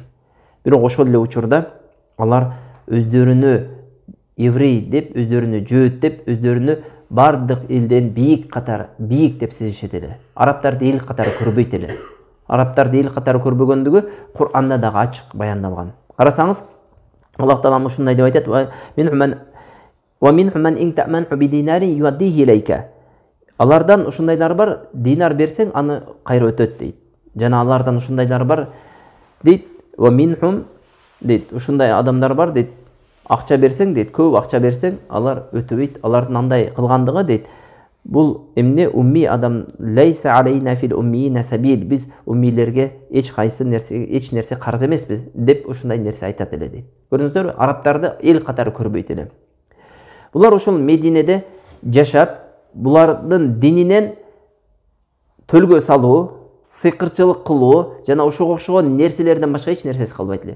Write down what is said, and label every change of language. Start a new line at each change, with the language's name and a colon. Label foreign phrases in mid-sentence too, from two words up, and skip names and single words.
Kyrgyz: Бирок ошол эле учурда алар өздөрүнө еврей деп, өздөрүнө жөөт деп, өздөрүнө бардык элден бийик деп сезишет эле. Арабтарды эл катары көрбөйт эле. Арабтарды эл катары көрбөгөндүгү Кур'анда дагы ачык баяндалган. Карасаңыз, Аллах Таала ушундай деп айтат:
Arabic: "ومنهم من إن تأمنه بدينار يؤده إليك".
Kyrgyz: Алардан ушундайлар бар, динар берсең, аны кайра өтөт дейт. Жана алардан ушундайлар бар дейт,
Arabic: "ومنهم"
Kyrgyz: дейт, ушундай адамдар бар дейт. Акча берсең дейт, көп акча берсең, алар өтөбөйт. Алардын андай кылгандыгы дейт, бул эмне умми адам,
Arabic: ليس علينا في الأميين سبيل.
Kyrgyz: Биз уммилерге эч нерсе карыз эмеспиз деп ушундай нерсе айтат эле дейт. Көрдүңүздөрбү? Арабтарды эл катары көрбөйт эле. Булар ошол Мединеде жашап, булардын дининен төлгө салуу, сыйкырчылык кылуу жана ошого окшогон нерселерден башка эч нерсеси калбайт эле.